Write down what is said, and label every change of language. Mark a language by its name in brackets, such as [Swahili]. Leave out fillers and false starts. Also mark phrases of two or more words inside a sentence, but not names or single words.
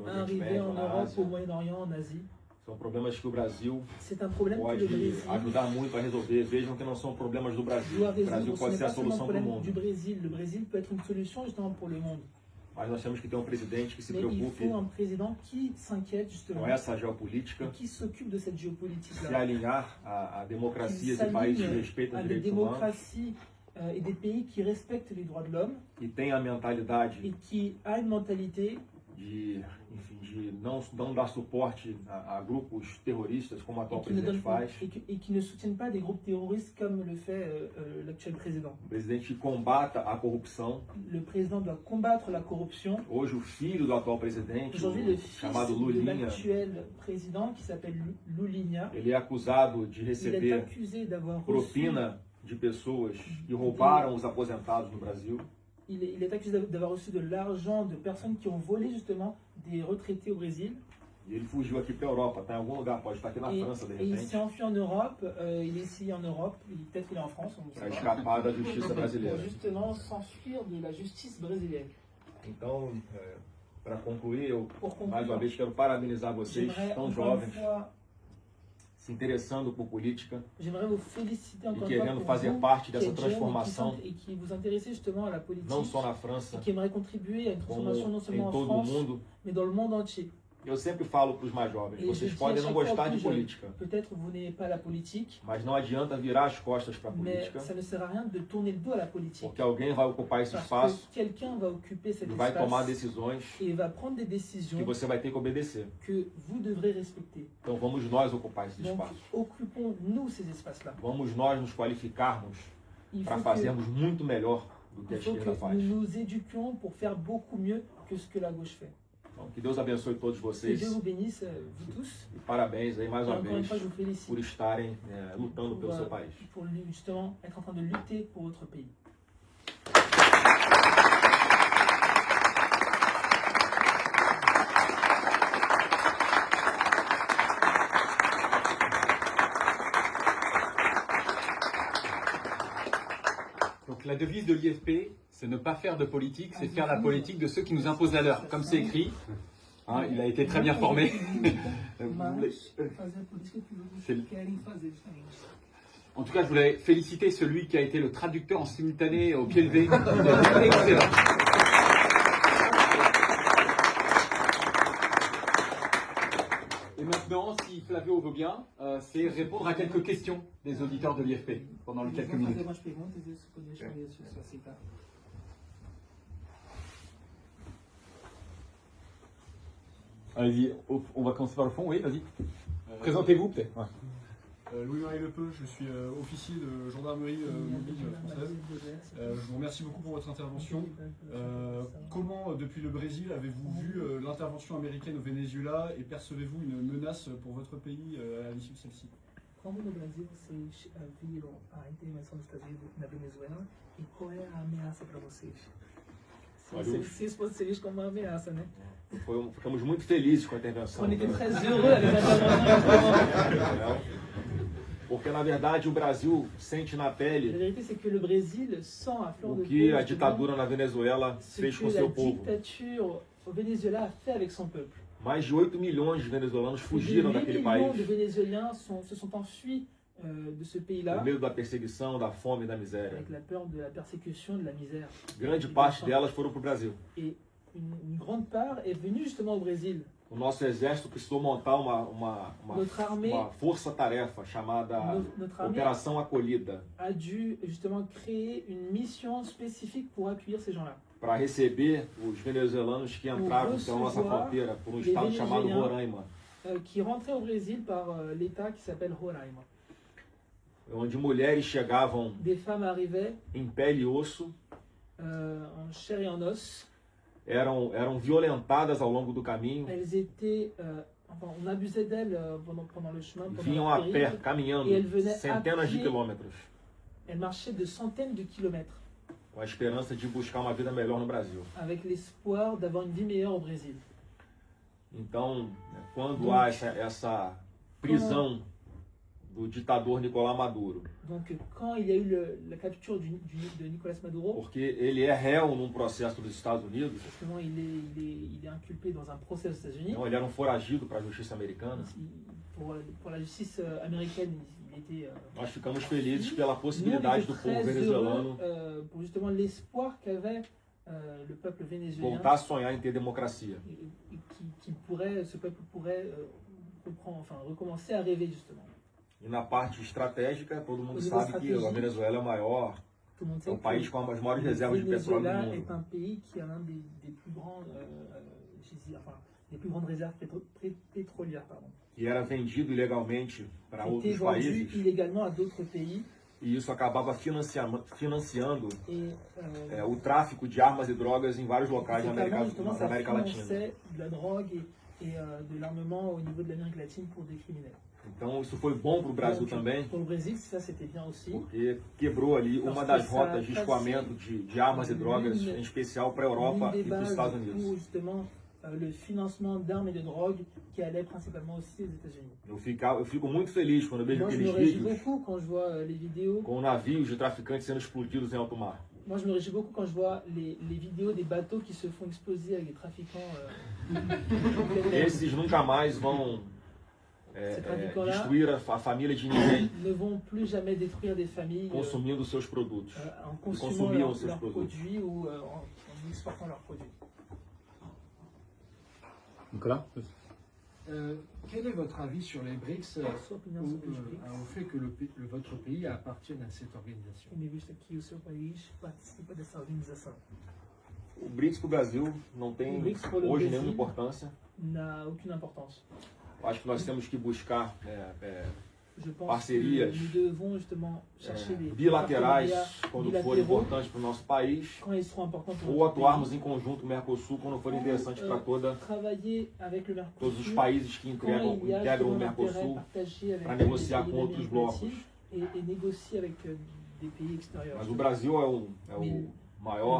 [French] À [Portuguese] Oriente [French] arriver [Portuguese] Médio, [French] en [Portuguese] na [French] Europe, [Portuguese] Ásia. [French] au Moyen-Orient, en Asie. [Portuguese] São problemas que o Brasil [French] C'est un problème que [Portuguese] pode [French] le Brésil [Portuguese] ajudar muito a resolver. Vejam que não são problemas do Brasil. [French] doit [Portuguese] O Brasil [French] résoudre. Ce [Portuguese] pode [French] n'est [Portuguese] ser a [French] pas seulement un [Portuguese] solução para o [French] problème du [Portuguese] mundo. [French] Brésil. Le Brésil peut être une solution justement pour le monde. [Portuguese] Mas nós temos que ter um presidente que se [French] Mais il [Portuguese] preocupe [French] faut un président qui s'inquiète justement [Portuguese] com essa geopolítica, [French] et qui s'occupe de cette [Portuguese] se [French] géopolitique-là. [Portuguese] alinhar a [French] Qui [Portuguese] democracias e países que [French] s'aligne [Portuguese] respeitam [French] à [Portuguese] os [French] des [Portuguese] direitos humanos [French] démocraties et des pays qui respectent les droits de l'homme [Portuguese] e tem a mentalidade [French] et qui a une mentalité [Portuguese] de, enfim, de não dar suporte a grupos terroristas como o atual [French] et qui, ne [Portuguese] presidente [French] donne, [Portuguese] faz. [French] et qui ne soutiennent pas des groupes terroristes comme le fait l'actuel président. [Portuguese] Um presidente que combata a corrupção. [French] Le président doit combattre la corruption. [Portuguese] Hoje o filho do atual presidente, [French] Aujourd'hui, le fils [Portuguese] chamado [French] de [Portuguese] Lulinha, [French] l'actuel président, qui s'appelle Lulinha, [Portuguese] ele é acusado de [French] il est [Portuguese] receber [French] accusé d'avoir reçu, [Portuguese] propina de pessoas que roubaram os aposentados no Brasil. [French] il est accusé d'avoir reçu de l'argent de personnes qui ont volé justement des retraités au Brésil. [Portuguese] E ele fugiu aqui para a Europa, está em algum lugar, pode estar aqui na França de [French] Et il [Portuguese] repente, [French] s'est enfui en Europe, il est ici en Europe, peut-être qu'il est en France, on ne sait [Portuguese] para [French] pas. [Portuguese] escapar da justiça [French] Pour [Portuguese] brasileira. [French] justement s'enfuir de la justice brésilienne. [Portuguese] Então, para concluir, eu [French] Pour [Portuguese] mais uma [French] conclure, [Portuguese] vez quero parabenizar vocês, [French] j'aimerais [Portuguese] tão [French] encore une [Portuguese] jovens, [French] fois, [Portuguese] se interessando por política [French] j'aimerais vous féliciter [Portuguese] e [French] encore une [Portuguese] querendo [French] fois [Portuguese] fazer [French] pour [Portuguese] parte [French] vous, qui [Portuguese] dessa [French] êtes jeunes [Portuguese] transformação, [French] et qui vous intéressez justement à la politique, [Portuguese] não só na França, [French] et qui aimeraient contribuer à une [Portuguese] como [French] transformation non seulement [Portuguese] em [French] en [Portuguese] todo o [French] France, [Portuguese] mundo. [French] mais dans le monde entier. [Portuguese] Eu sempre falo para os mais jovens, [French] Et [Portuguese] vocês [French] je dis à [Portuguese] podem não [French] chaque fois [Portuguese] gostar [French] aux [Portuguese] de [French] plus jeunes, [Portuguese] política, [French] peut-être vous n'aimez pas la politique, [Portuguese] mas não adianta virar as costas para a [French] mais [Portuguese] política, [French] ça ne sert à rien de tourner le dos à la politique. [Portuguese] porque alguém vai ocupar esse [French] Parce [Portuguese] espaço [French] que quelqu'un va occuper cet [Portuguese] e vai tomar espace decisões [French] et va prendre des décisions [Portuguese] que você vai ter que obedecer. [French] que vous devrez respecter. [Portuguese] Então vamos nós ocupar esse [French] Donc, [Portuguese] espaço. [French] occupons-nous ces espaces-là. [Portuguese] Vamos nós nos qualificarmos [French] Il [Portuguese] para [French] faut [Portuguese] fazermos muito melhor do que a [French] il faut [Portuguese] esquerda [French] que [Portuguese] faz. [French] nous nous éduquions pour faire beaucoup mieux que ce que la gauche fait. [Portuguese] Então, que Deus abençoe todos [French] Que [Portuguese] vocês [French] Dieu vous bénisse, vous tous. [Portuguese] e parabéns aí mais [French] Et [Portuguese] uma [French] encore une [Portuguese] vez [French] fois, je vous félicite [Portuguese] por estarem lutando pelo seu país. [French] pour justement être en train de lutter pour votre pays. Donc la devise de l'IFP, c'est ne pas faire de politique, c'est faire la politique de ceux qui nous imposent la leur. Comme c'est écrit, Hein, il a été très bien formé. [Portuguese] Mas fazer por isso que pilotos querem fazer justamente. [French] En tout cas, je voulais féliciter celui qui a été le traducteur en simultané au pied levé. Il a été excellent. Et maintenant, si Flavio veut bien, c'est répondre à quelques questions des auditeurs de l'IFP pendant les quelques [Portuguese] Vamos fazer [French] minutes. [Portuguese] umas perguntas e isso poder deixar isso se aceitar. [French] Allez-y, on va commencer par le fond, oui, vas-y. Présentez-vous peut-être. Ouais. Louis-Marie Lepeu, je suis officier de gendarmerie mobile française. Je vous remercie beaucoup pour votre intervention. Comment, depuis le Brésil, avez-vous vu l'intervention américaine au Venezuela et percevez-vous une menace pour votre pays à l'issue de celle-ci? [Portuguese] Como no Brasil vocês viram a intervenção dos Estados Unidos na Venezuela e qual é a ameaça para vocês? Se isso fosse visto como uma ameaça, né? Ficamos muito felizes com a intervenção. [French] On était très heureux avec l'intervention. [Portuguese] Porque, na verdade, o Brasil sente na [French] La [Portuguese] pele [French] vérité, c'est que le Brésil sent à fleur [Portuguese] o [French] de [Portuguese] que [French] peau [Portuguese] a [French] justement, [Portuguese] ditadura na Venezuela [French] ce [Portuguese] fez [French] que [Portuguese] com [French] la [Portuguese] seu povo. [French] dictature au Venezuela a fait avec son peuple. [Portuguese] Mais de 8 milhões de venezuelanos [French] Plus [Portuguese] fugiram [French] de 8 [Portuguese] daquele [French] millions de [Portuguese] país [French] Vénézuéliens se sont enfuis de ce pays-là [Portuguese] por medo da perseguição, da fome e da miséria. [French] avec la peur de la persécution, de la misère. [Portuguese] Grande parte delas foram para o Brasil. [French] Et une grande part est venue justement au Brésil. [Portuguese] O nosso exército precisou montar uma [French] Notre armée, [Portuguese] força-tarefa chamada [French] notre armée [Portuguese] Operação Acolhida, [French] a dû justement créer une mission spécifique pour accueillir ces gens-là. [Portuguese] para receber os venezuelanos que entravam pela nossa [French] recevoir [Portuguese] fronteira por um [French] les [Portuguese] estado chamado [French] Vénézuéliens. [Portuguese] Roraima, [French] Qui rentraient au Brésil par l'État qui s'appelle Roraima. [Portuguese] onde mulheres chegavam [French] Des femmes arrivaient [Portuguese] em pele e osso, [French] en chair et en os. [Portuguese] eram violentadas ao longo do caminho, [French] Elles étaient, enfin, on abusait d'elles pendant le chemin, pendant [Portuguese] vinham [French] le [Portuguese] a pé, [French] périple. [Portuguese] caminhando [French] E ele venait [Portuguese] centenas [French] a [Portuguese] de [French] pied. [Portuguese] quilômetros, [French] Elles marchaient de centaines de kilomètres [Portuguese] com a esperança de buscar uma vida melhor no Brasil. [French] avec l'espoir d'avoir une vie meilleure au Brésil. [Portuguese] Então, quando há essa prisão do ditador Nicolás Maduro, [French] Donc quand il y a eu la capture de Nicolás Maduro, [Portuguese] porque ele é réu num processo dos Estados Unidos, [French] justement il est inculpé dans un procès aux États-Unis. [Portuguese] então ele era um foragido para a justiça americana. [French] Pour la justice américaine, il était... [Portuguese] Nós ficamos felizes pela [French] Nous, on [Portuguese] possibilidade [French] était [Portuguese] do povo [French] très [Portuguese] venezuelano [French] heureux pour justement l'espoir qu'avait le peuple vénézuélien [Portuguese] voltar a sonhar em ter democracia. [French] et ce peuple pourrait recommencer à rêver justement. [Portuguese] E na parte estratégica, todo mundo [French] Au niveau [Portuguese] sabe que [French] stratégique, [Portuguese] a Venezuela é o maior, [French] Tout le monde [Portuguese] é [French] sait [Portuguese] o país com as maiores [French] que le [Portuguese] reservas de petróleo [French] Venezuela [Portuguese] do [French] est [Portuguese] mundo. [French] un pays qui a l'un des plus grands, des plus grandes réserves pétrolières, pardon. [Portuguese] Que era vendido ilegalmente para [French] Qui était [Portuguese] outros [French] vendu [Portuguese] países, [French] illégalement à d'autres pays [Portuguese] e isso acabava financiando [French] et [Portuguese] o tráfico de armas e drogas em vários locais da [French] notamment, justement, ça [Portuguese] América Latina. [French] finançait de la drogue et de l'armement au niveau de l'Amérique latine pour des criminels. [Portuguese] Então isso foi bom para o Brasil [French] Donc, [Portuguese] também, [French] pour le Brésil, ça c'était bien aussi. [Portuguese] porque quebrou ali uma das rotas de escoamento de armas e drogas, em especial para a Europa [French] L'une [Portuguese] e [French] des [Portuguese] para os [French] bases [Portuguese] Estados [French] pour [Portuguese] Unidos. [French] justement le financement d'armes et de drogue qui allait principalement aussi aux États-Unis. [Portuguese] Eu fico muito feliz quando eu vejo [French] Moi, je me [Portuguese] aqueles [French] réjouis [Portuguese] vídeos [French] beaucoup quand je vois les vidéos. [Portuguese] com navios de traficantes sendo explodidos em alto mar. [French] Moi, je me réjouis beaucoup quand je vois les vidéos des bateaux qui se font exploser avec des trafiquants. [Portuguese] Esses nunca mais vão destruir a família de ninguém [French] Ne vont plus jamais détruire des familles [Portuguese] consumindo seus produtos. [French] en consumant [Portuguese] consumiam seus [French] leurs [Portuguese] produtos. [French] produits ou en exportant leurs produits. Nicolas? Quel est votre avis sur les BRICS [Portuguese] Sua opinião sobre os BRICS? [French] au fait que votre pays appartienne à cette organisation? [Portuguese] Tendo em vista que o seu país participa dessa organização. O BRICS para o Brasil não tem O BRICS para o hoje Brasil nenhuma importância. [French] N'a aucune importance. [Portuguese] Acho que nós temos que buscar [French] Je pense [Portuguese] parcerias [French] que nous devons justement chercher des [Portuguese] bilaterais [French] partenariats [Portuguese] quando for [French] bilatéraux [Portuguese] importante para o nosso país, [French] quand ils seront importants pour [Portuguese] ou [French] notre [Portuguese] atuarmos [French] pays. [Portuguese] em conjunto Mercosul quando for interessante para [French] Travailler avec le [Portuguese] todos os [French] Mercosur [Portuguese] países que [French] quand il y a [Portuguese] integram o [French] justement un intérêt [Portuguese] Mercosul [French] partagé avec [Portuguese] para [French] les [Portuguese] negociar [French] pays [Portuguese] com outros [French] d'Amérique [Portuguese] blocos. [French] latine et négocier avec des pays extérieurs. [Portuguese] Mas o Brasil é o [French] Le [Portuguese] maior